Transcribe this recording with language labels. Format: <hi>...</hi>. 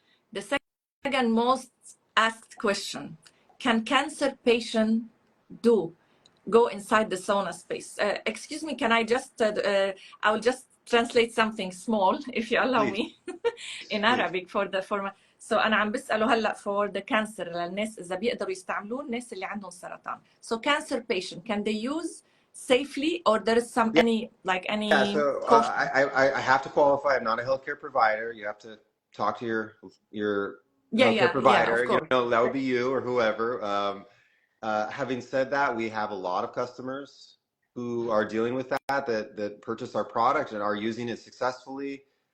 <en>The second most asked question: can cancer patient go inside the sauna space? Excuse me, can I just I will just translate something small if you allow me in Arabic for the format.</en> <ar>So أنا عم بسأله هلا</ar> <en>for the cancer</en> <ar>للناس إذا بيقدروا يستعملوه الناس اللي عندهم سرطان.</ar> <en>So cancer patient, can they use safely, or there is any so I have to qualify. I'm not a healthcare provider. You have to talk to your healthcare provider. You know, that would be you or whoever. Having said that, we have a lot of customers who are dealing with that purchase our product and are using it successfully.</en>